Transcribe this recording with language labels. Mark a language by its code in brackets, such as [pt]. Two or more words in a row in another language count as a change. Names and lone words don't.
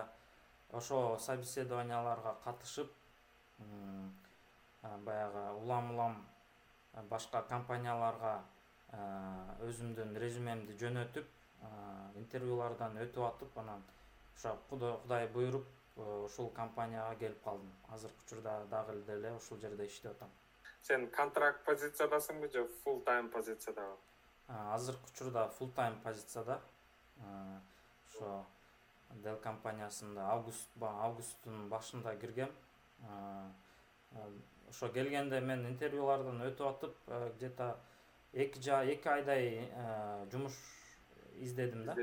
[ky] Ошо собеседованияларга катышып, баягы улам башка компанияларга өзүмдүн резюмемди жөнөтүп, интервьюлардан өтүп атып, анан ошо Кудай буйруп ушул компанияга келип калдым. Азыркы учурда дагы деле ушул жерде иштеп атам. Сен контракт позициядасыңбы же [en] full time [ky] позициядабы? Азыркы учурда [en] full time [ky] позицияда. Ошо Dell компаниясында августтун башында киргем. Ошо келгенде мен интервьюлардан өтүп атып, где-то 2 айдай жумуш издедим да.